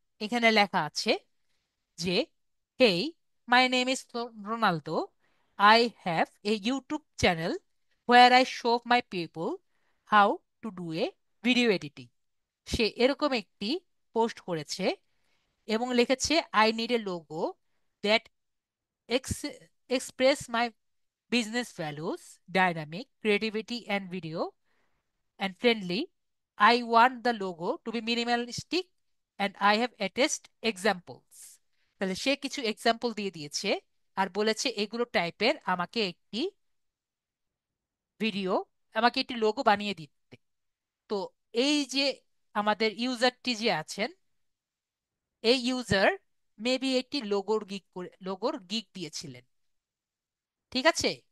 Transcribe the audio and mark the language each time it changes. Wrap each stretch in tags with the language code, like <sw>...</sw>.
<bn>এখানে লেখা আছে যে,</bn> <en>Hey, my name is Ronaldo, I have a YouTube channel where I show my people how to do a video editing.</en> <bn>সে এরকম একটি post করেছে এবং লিখেছে,</bn> <en>I need a logo that express my business values, dynamic creativity and video and friendly. I want the logo to be minimalistic and I have attached examples.</en> <bn>তাহলে সে কিছু example দিয়ে দিয়েছে আর বলেছে এগুলো টাইপের আমাকে একটি ভিডিও, আমাকে একটি লোগো বানিয়ে দিতে। তো এই যে আমাদের ইউজারটি যে আছেন, এই ইউজার মেবি একটি লোগোর গিগ দিয়েছিলেন। ঠিক আছে।</bn>